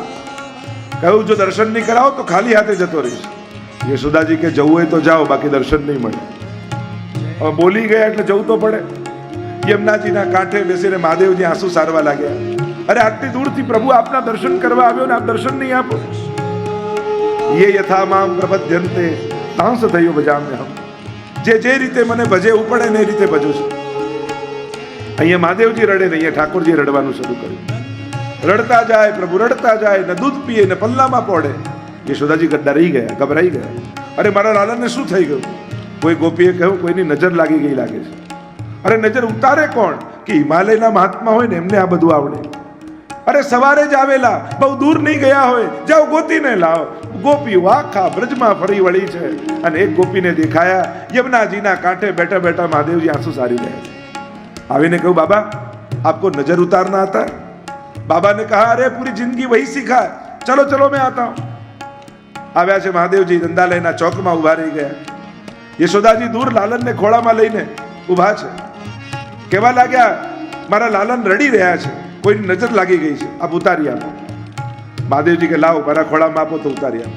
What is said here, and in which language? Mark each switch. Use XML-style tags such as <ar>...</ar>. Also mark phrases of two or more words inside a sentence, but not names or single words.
<gu>કહ્યું જો દર્શન નહીં કરાવો તો ખાલી હાથે જતો રહીશ. યશોદાજી કે જવું હોય તો જાઓ, બાકી દર્શન નહીં મળે. હવે બોલી ગયા એટલે જવું તો પડે. યમુનાજીના કાંઠે બેસીને મહાદેવજી આંસુ સારવા લાગ્યા. અરે આટલી દૂરથી પ્રભુ આપના દર્શન કરવા આવ્યો ને આપ દર્શન નહીં આપો.</gu> <sa>ये यथा माम प्रपद्यन्ते तांस थयो भजाम्यहम्.</sa> <gu>જે રીતે મને ભજેવું પડે ને એ રીતે ભજું છું. અહીંયા મહાદેવજી રડે ને અહીંયા ઠાકોરજી રડવાનું શરૂ કર્યું. રડતા જાય પ્રભુ, રડતા જાય ને દૂધ પીએ ને પલ્લામાં પડે. યશોદાજી ડરી ગયા, ગભરાઈ ગયા. અરે મારા લાલનને શું થઈ ગયું? કોઈ ગોપીએ કહ્યું કોઈની નજર લાગી ગઈ લાગે છે. અરે નજર ઉતારે કોણ? કે હિમાલયના મહાત્મા હોય ને એમને આ બધું આવડે. અરે સવારે જ આવેલા, બહુ દૂર નહીં ગયા હોય, જાઓ ગોતીને લાવો. ગોપીઓ આખા બ્રજમાં ફરી વળી છે અને એક ગોપીને દેખાયા યમુનાજીના કાંઠે બેઠા બેઠા મહાદેવજી આંસુ સારી રહ્યા છે. આવીને કહ્યું</gu> <hi>बाबा आपको नज़र उतारना आता? बाबा ने कहा अरे पूरी जिंदगी वही सीखा है, चलो चलो मैं आता हूं.</hi> <gu>આવ્યા છે મહાદેવજી દંડાલયના ચોકમાં ઉભા રહી ગયા. યશોદાજી દૂર લાલનને ખોળામાં લઈને ઉભા છે. કહેવા લાગ્યા મારા લાલન રડી રહ્યા છે, કોઈની નજર લાગી ગઈ છે, આપ ઉતારી આપો. મહાદેવજી કે લાવો મારા ખોળામાં આપો તો ઉતારી આપો.</gu>